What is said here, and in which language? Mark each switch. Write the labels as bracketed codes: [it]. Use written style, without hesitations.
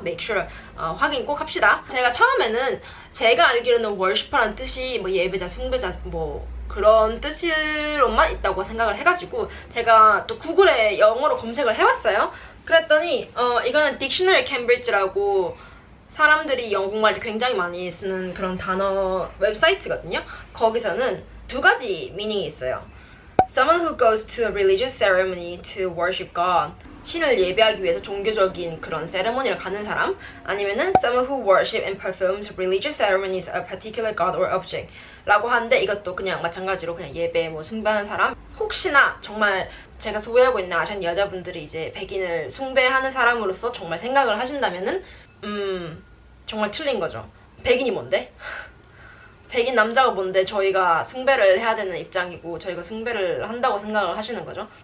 [en] make sure [ko] 확인 꼭 합시다. 제가 처음에는 제가 알기로는 worship라는 뜻이 뭐 예배자, 숭배자 뭐 그런 뜻으로만 있다고 생각을 해가지고 제가 또 구글에 영어로 검색을 해봤어요. 그랬더니 이거는 딕셔너리 캠브리지라고 사람들이 영어 공부할 때 굉장히 많이 쓰는 그런 단어 웹사이트거든요. 거기서는 2가지 미닝이 있어요. [en] Someone who goes to a religious ceremony to worship God. [ko] 신을 예배하기 위해서 종교적인 그런 세레모니를 가는 사람. 아니면은 [en] someone who worship and performs religious ceremonies of a particular god or object. [ko] 라고 하는데 이것도 그냥 마찬가지로 그냥 예배 뭐 숭배하는 사람. 혹시나 정말 제가 소유하고 있는 아시안 여자분들이 이제 백인을 숭배하는 사람으로서 정말 생각을 하신다면은 정말 틀린 거죠. 백인이 뭔데? 백인 남자가 뭔데 저희가 숭배를 해야 되는 입장이고 저희가 숭배를 한다고 생각을 하시는 거죠.